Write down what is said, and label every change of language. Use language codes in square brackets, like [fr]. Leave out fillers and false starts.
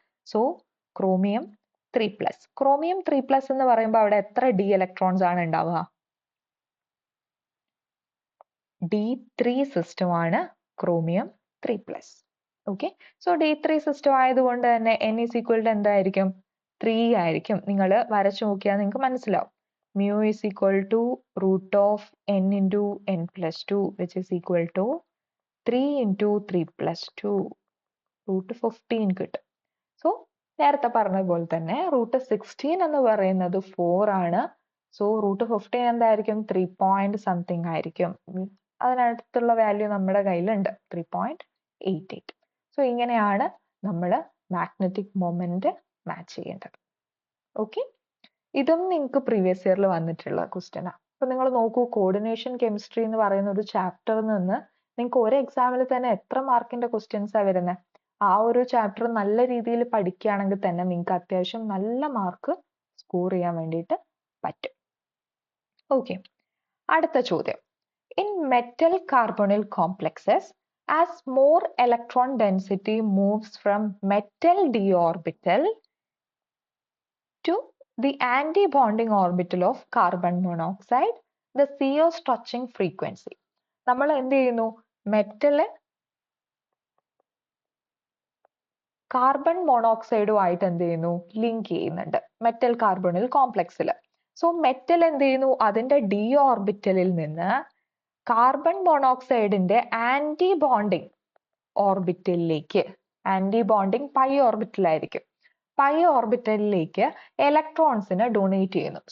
[ml] So chromium 3+. Chromium 3+ എന്ന് പറയുമ്പോൾ അവിടെ എത്ര ഡി ഇലക്ട്രോൺസ് ആണ് ഉണ്ടാവുക? D3 സിസ്റ്റം ആണ് chromium 3+. Okay, so D3 system ആയതുകൊണ്ട് തന്നെ [en] n is equal to [ml] എന്തായിരിക്കും? 3 ആയിരിക്കും. നിങ്ങൾ വരച്ചു നോക്കിയാൽ നിങ്ങൾക്ക് മനസ്സിലാവും. [en] mu is equal to √n into n+2, which is equal to 3 into 3+2, √15 [ml] കിട്ടും. സോ നേരത്തെ പറഞ്ഞ പോലെ തന്നെ √16 എന്ന് പറയുന്നത് 4 ആണ്. സോ √15 എന്തായിരിക്കും? 3 പോയിന്റ് സംതിങ് ആയിരിക്കും. അതിനടുത്തുള്ള വാല്യൂ നമ്മുടെ കയ്യിലുണ്ട്, 3.88. സോ ഇങ്ങനെയാണ് നമ്മൾ മാഗ്നറ്റിക് മൊമെന്റ് മാച്ച് ചെയ്യേണ്ടത്. ഓക്കെ, ഇതും നിങ്ങൾക്ക് പ്രീവിയസ് ഇയറിൽ വന്നിട്ടുള്ള ക്വസ്റ്റ്യനാണ്. അപ്പൊ നിങ്ങൾ നോക്കൂ, കോർഡിനേഷൻ കെമിസ്ട്രി എന്ന് പറയുന്ന ഒരു ചാപ്റ്ററിൽ നിന്ന് നിങ്ങൾക്ക് ഒരു എക്സാമിൽ തന്നെ എത്ര മാർക്കിന്റെ ക്വസ്റ്റ്യൻസാണ് വരുന്നത്? ആ ഒരു ചാപ്റ്റർ നല്ല രീതിയിൽ പഠിക്കുകയാണെങ്കിൽ തന്നെ നിങ്ങൾക്ക് അത്യാവശ്യം നല്ല മാർക്ക് സ്കോർ ചെയ്യാൻ വേണ്ടിയിട്ട് പറ്റും. ഓക്കെ, അടുത്ത ചോദ്യം. [en] In metal carbonyl complexes, as more electron density moves from metal d orbital to the anti-bonding orbital of carbon monoxide, the CO touching frequency. [ml] നമ്മൾ എന്ത് ചെയ്യുന്നു? മെറ്റല് കാർബൺ മോണോക്സൈഡുമായിട്ട് എന്ത് ചെയ്യുന്നു? ലിങ്ക് ചെയ്യുന്നുണ്ട് മെറ്റൽ കാർബണിൽ കോംപ്ലക്സിൽ. സോ മെറ്റൽ എന്ത് ചെയ്യുന്നു? അതിന്റെ ഡി ഓർബിറ്റലിൽ നിന്ന് carbon മോണോക്സൈഡിന്റെ anti bonding ഓർബിറ്റലിലേക്ക്, anti bonding pi ഓർബിറ്റലായിരിക്കും, pi ഓർബിറ്റലിലേക്ക് ഇലക്ട്രോൺസിനെ donate ചെയ്യുന്നു.